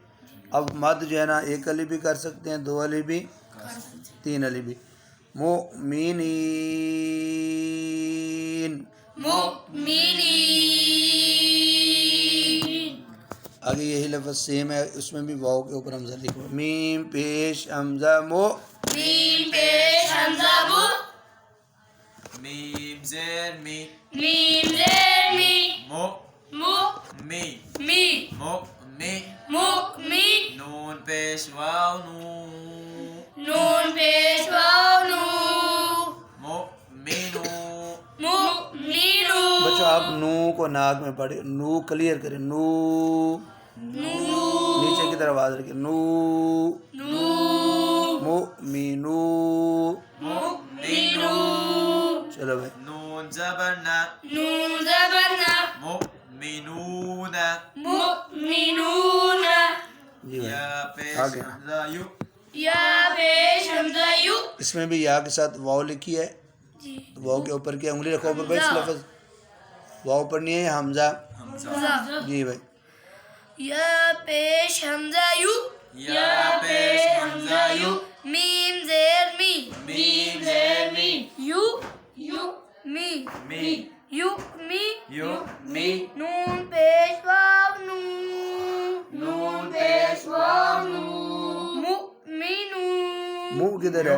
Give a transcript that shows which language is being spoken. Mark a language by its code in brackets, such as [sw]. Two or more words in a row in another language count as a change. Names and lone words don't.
[ur] اب مد جو ہے نا ایک علی بھی کر سکتے ہیں، دو علی بھی، تین علی بھی. مؤمنین. مؤمنین. آگے یہی لفظ سیم ہے، اس میں بھی واو کے اوپر حمزہ لکھو. میم پیش حمزہ مو. میم پیش حمزہ مو. میم زیر می. میم زیر می. مو مو می. می. مو می. مو می. نون پیش واو نو. نون پیش واو نو. مو می نو. مو مینو. بچوں آپ نو کو ناک میں پڑھے، نو کلیئر کریں. نو نیچے کی طرف آواز رکھیں. نو مؤمنو. مؤمنو. چلو بھائی. نون زبر نا. نون زبر نا. مؤمنون. مؤمنون. جی بھائی یا پیش آگے. حمزہ یو. یا پیش حمزہ یو. اس میں بھی یا کے ساتھ واو لکھی ہے، جی. تو واو کے اوپر کیا انگلی رکھو اوپر بھائی. اس لفظ واو پر نہیں ہے حمزہ. حمزہ. جی بھائی. یا پیش حمزہ یو. یا پیش حمزہ یو. میم زیر می. میم زیر می. یو. یو می. می. یو می. یو می. نون پیش واو نو. نون پیش واو نو. مؤمنو. منہ کدھر ہے؟